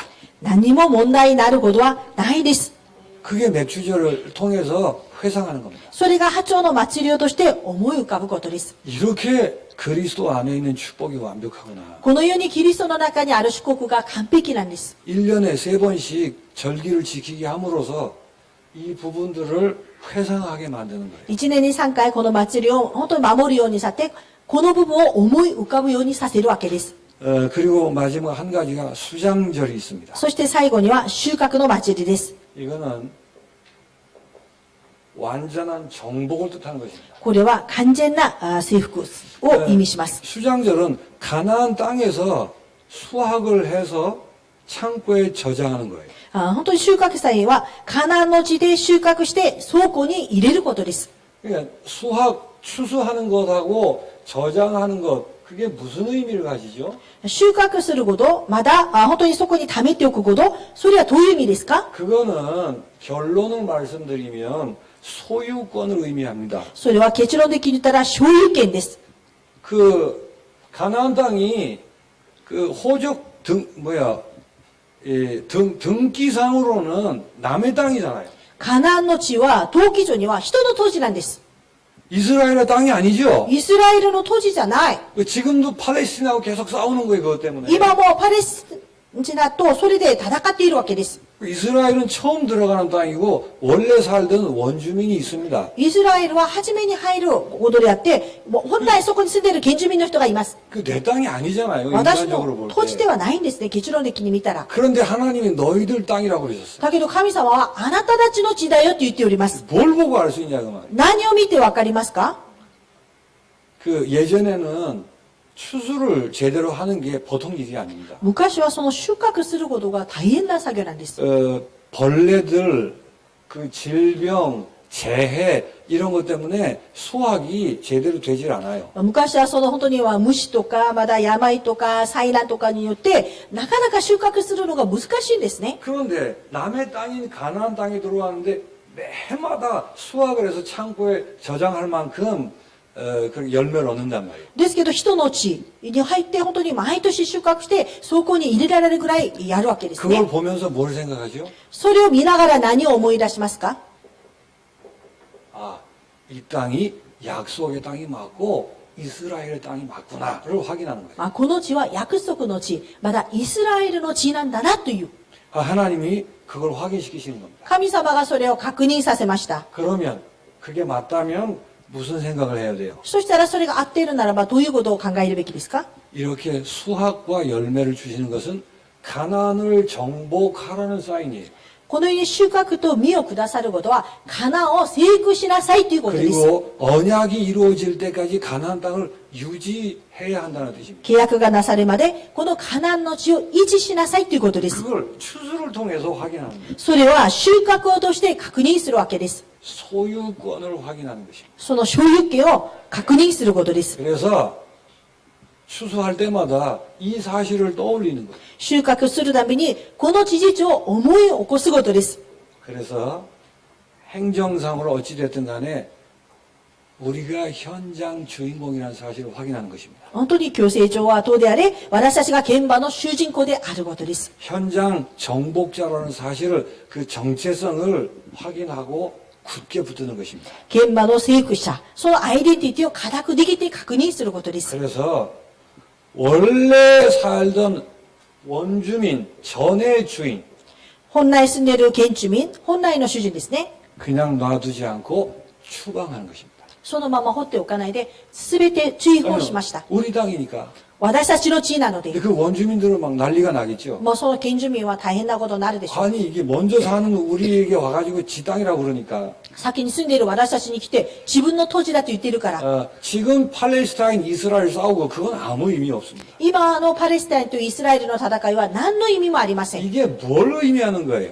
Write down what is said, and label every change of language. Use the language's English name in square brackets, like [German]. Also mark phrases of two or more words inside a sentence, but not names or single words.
[Japanese] 何も問題になることはないです。 [Korean] 그게 맥추절을 통해서 회상하는 겁니다. [Japanese] それが初穂の祭りをとして思い浮かぶことです。 [Korean] 이렇게 그리스도 안에 있는 축복이 완벽하구나. [Japanese] このようにキリストの中にある祝福が完璧なんです。 [Korean] 1년에 3번씩 절기를 지키게 함으로써 이 부분들을 회상하게 만드는 거예요. [Japanese] 1 年に3回この祭りを本当に守るようにさせて、この部分を思い浮かぶようにさせるわけです。 [Korean] 그리고 마지막 한 가지가 수장절이 있습니다. [Japanese] そして最後には収穫の祭りです。 [Korean] 이거는 완전한 정복을 뜻하는 것입니다. [Japanese] これは完全な征服を意味します。 [Korean] 수장절은 가나안 땅에서 수확을 해서 창고에 저장하는 거예요. [Japanese] 本当に収穫祭はカナンの地で収穫して倉庫に入れることです。 [Korean] 그러니까 추수하는 것하고 저장하는 것 그게 무슨 의미를 가지죠? [Japanese] 収穫すること、まだ、本当にそこに貯めておくこと、それはどういう意味ですか？ [Korean] 그거는 결론을 말씀드리면 소유권을 의미합니다. [Japanese] それは結論的に言ったら所有権です。 [Korean] 그 가나안 땅이 그 호적 등기상으로는 남의 땅이잖아요. [Japanese] カナンの地は、登記上には人の土地なんです。 [Korean] 이스라엘의 땅이 아니죠. [Japanese] イスラエルの土地じゃない。 [Korean] 지금도 팔레스틴하고 계속 싸우는 거예요, 그것 때문에. [Japanese] 今もパレスチナとそれで戦っているわけです。 [Korean] 이스라엘은 처음 들어가는 땅이고 원래 살던 원주민이 있습니다. [Japanese] イスラエルは初めに入ることであって、もう本来そこに住んでいる原住民の人がいます。 [Korean] 그 내 땅이 아니잖아요. [Japanese] 私 [Korean] 인간적으로 [Japanese] の [Korean] 볼 [Japanese] 土地 [Korean] 때. [Japanese] ではないんですね、結論的に見たら。 [Korean] 그런데 하나님이 너희들 땅이라고 그러셨어요. [Japanese] だけど神様はあなたたちの地だよって言っております。 [Korean] 뭘 보고 알 수 있냐 그 말이에요. [Japanese] 何を見てわかりますか？ [Korean] 그 예전에는 추수를 제대로 하는 게 보통 일이 아닙니다. [Japanese] 昔はその収穫することが大変な作業なんです。 [Korean] 벌레들, 그 질병, 재해 이런 것 때문에 수확이 제대로 되질 않아요. [Japanese] 昔はその本当には虫とか、まだ病とか災難とかによって、なかなか収穫するのが難しいんですね。 [Korean] 그런데 남의 땅인 가나안 땅에 들어왔는데 매해마다 수확을 해서 창고에 저장할 만큼 그 열매를 얻는단 말이에요. [Japanese] ですけど人の地に入って本当に毎年収穫して倉庫に入れられるぐらいやるわけです [Korean] 그걸 [Japanese] ね。 [Korean] 보면서 뭘 생각하죠? [Japanese] それを見ながら何を思い出しますか？ [Korean] 아, 이 땅이 약속의 땅이 맞고 이스라엘의 땅이 맞구나를 확인하는 거예요. [Japanese] この地は約束の地、まだイスラエルの地なんだなという。 [Korean] 하나님이 그걸 확인시키시는 겁니다. [Japanese] 神様がそれを確認させました。 [Korean] 그러면 그게 맞다면 무슨 생각을 해야 돼요? [Japanese] そしたらそれが合っているならばどういうことを考えるべきですか？ [Korean] 이렇게 수확과 열매를 주시는 것은 가나안을 정복하라는 사인이에요. [Japanese] このように収穫と実をくださることは、カナンを征服しなさいということです。 [Korean] 그리고 언약이 이루어질 때까지 가나안 땅을 유지해야 한다는 뜻입니다. [Japanese] 契約がなされるまで、このカナンの地を維持しなさいということです。 [Korean] 그걸 추수를 통해서 확인하는 거예요. [Japanese] それは収穫を通して確認するわけです。 [Korean] 소유권을 확인하는 것입니다. [Japanese] その所有権を確認することです。 [Korean] 그래서 추수할 때마다 이 사실을 떠올리는 거예요. [Japanese] 収穫するたびに、この事実を思い起こすことです。 [Korean] 그래서 행정상으로 어찌됐든 간에 우리가 현장 주인공이라는 사실을 확인하는 것입니다. [Japanese] 本当に強制上はどうであれ、私たちが現場の主人公であることです。 [Korean] 현장 정복자라는 사실을 그 정체성을 확인하고 굳게 붙드는 것입니다. [Japanese] 現場の征服者、そのアイデンティティを固く握って確認することです。 [Korean] 그래서 원래 살던 원주민, 전의 주인 [Japanese] 本来住んでいる原住民、本来の主人ですね。 [Korean] 그냥 놔두지 않고 추방하는 것입니다. [Japanese] そのまま放っておかないで、すべて追放しました。 [Korean] 우리 땅이니까 [Japanese] 私たちの地なので、 [Korean] 그 원주민들은 막 난리가 나겠죠. [Japanese] もうその原住民は大変なことになるでしょう。 [Korean] 아니 이게 먼저 사는 우리에게 와가지고 지 땅이라고 그러니까 [Japanese] 先に住んでいる私たちに来て、自分の土地だと言っているから、 [Korean] 지금 팔레스타인 이스라엘 싸우고 그건 아무 의미 없습니다. [Japanese] 今のパレスタインとイスラエルの戦いは何の意味もありません。 [Korean] 이게 뭘 의미하는 거예요?